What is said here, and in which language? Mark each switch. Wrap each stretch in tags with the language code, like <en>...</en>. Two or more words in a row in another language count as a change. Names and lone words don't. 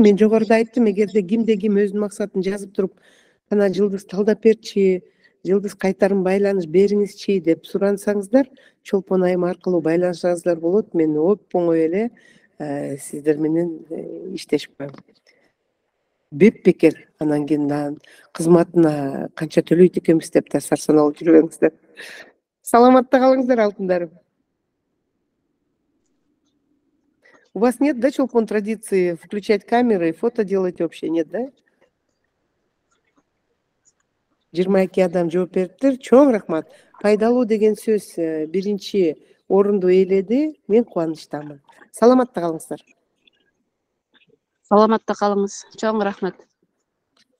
<ky>Мен жогоруда айттым, эгерде кимде ким өзүнүн максатын жазып туруп, ана Жылдыз талдап берчи, Жылдыз кайтарым байланыш бериңизчи деп сурансаңыздар, Чолпон айым аркылуу байланышыңыздар болот. Мен оп оңой эле сиздер менен иштешип коем. Бепбекер анан кийин кызматына канча төлөйт экенбиз деп да сарсаналып жүрбөңүздөр. Саламатта калыңыздар алтындарым.</ky> <ru>У вас нет, да, Чолпон, традиции включать камеры и фото делать вообще, нет, да?</ru> <ky>22 адам жооп бериптир. Чоң рахмат. Пайдалуу деген сөз биринчи орунду ээледи. Мен кубанычтамын. Саламатта калыңыздар. Саламатта калыңыз. Чоң рахмат.</ky>